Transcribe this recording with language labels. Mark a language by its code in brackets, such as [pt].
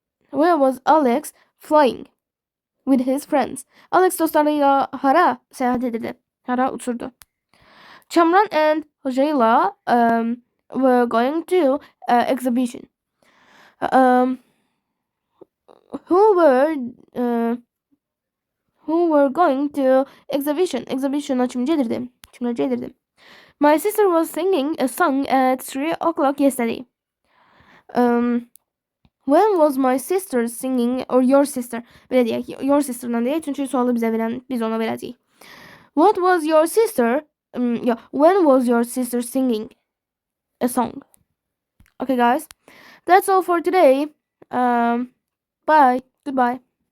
[en] Where was Alex flying with his friends? [az] Alex dostlarıyla hara seyahat edirdi? Hara uçurdu? [en] Kamran and Hojayla were going to exhibition. Who were going to exhibition? [az] Exhibition'a kimler gedirdi? [en] My sister was singing a song at 3 o'clock yesterday. When was my sister singing or your sister? [az] Belə deyək, [en] your sister'dan [az] deyək, çünki sualı bizə verən, biz ona verəcəyik. [en] What was your sister? When was your sister singing a song? Okay, guys, that's all for today. Bye. Goodbye.